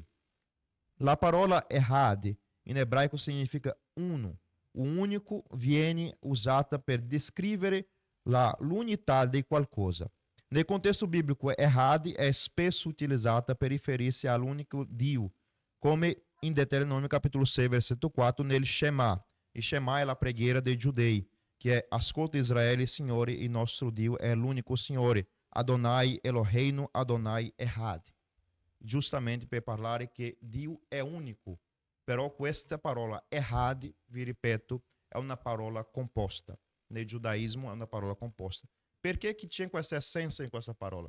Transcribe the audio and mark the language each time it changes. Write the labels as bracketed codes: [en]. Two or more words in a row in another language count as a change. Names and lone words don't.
[it] La parola errad in ebraico significa uno. [pt] O único [it] viene usata per descrevere l'unità di qualcosa. Nel contesto bíblico, errad è spesso utilizzata per riferirsi all'unico Dio, come in Deuteronomio capitolo 6, versetto 4, nel Shema. E Shema é a preghiera dei giudei, [pt] que é: [it] ascolta Israele, Signore, il nostro Dio è l'unico Signore, [he] Adonai Eloheinu, Adonai Ehad. [it] Justamente per parlare che Dio è unico. Però questa parola Ehad, vi ripeto, è una parola composta. Nel giudaismo è una parola composta. Perché che c'è questa essenza in questa parola?